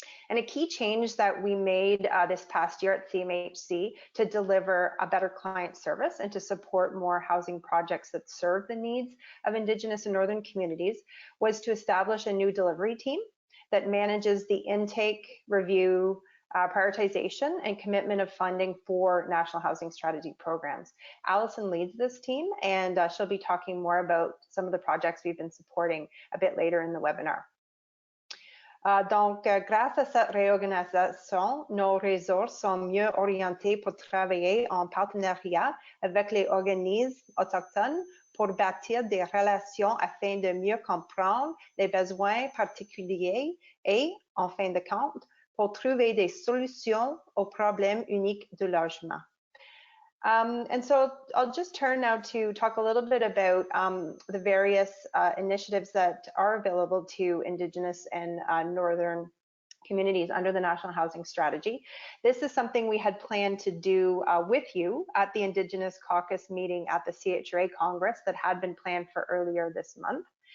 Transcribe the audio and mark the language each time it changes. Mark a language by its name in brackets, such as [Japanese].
[English] And a key change that we made this past year at CMHC to deliver a better client service and to support more housing projects that serve the needs of Indigenous and Northern communities was to establish a new delivery team that manages the intake, review, prioritization, and commitment of funding for National Housing Strategy programs. Alison leads this team, and she'll be talking more about some of the projects we've been supporting a bit later in the webinar. [French] Donc, grâce à cette réorganisation, nos ressources sont mieux orientées pour travailler en partenariat avec les organismes autochtones pour bâtir des relations afin de mieux comprendre les besoins particuliers et, en fin de compte, pour trouver des solutions aux problèmes uniques du logement. [English] And so I'll just turn now to talk a little bit about the various initiatives that are available to Indigenous and Northern communities under the National Housing Strategy. This is something we had planned to do with you at the Indigenous Caucus meeting at the CHRA Congress that had been planned for earlier this month.